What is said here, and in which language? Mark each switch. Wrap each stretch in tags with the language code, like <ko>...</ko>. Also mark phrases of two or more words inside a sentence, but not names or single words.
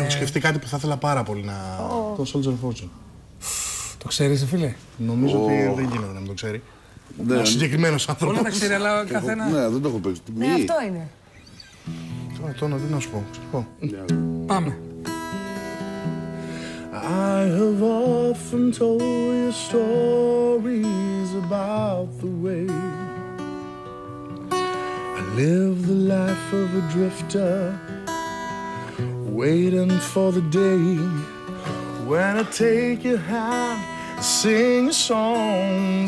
<el>Έχω σκεφτεί κάτι που θα ήθελα πάρα πολύ να... Το Soldier of Fortune. Το ξέρεις, φίλε? Νομίζω ότι δεν γίνεται να μην το ξέρει. Ο συγκεκριμένος άνθρωπος. Όλα τα ξέρει, αλλά καθένα... Ναι, δεν το έχω παίξει. Ναι, αυτό είναι. Τώρα τι να σου πω. Πάμε.</el> <en>I have often told you stories about the way I live the life of a drifter, waiting for the day when I take your hand and sing songs.</en>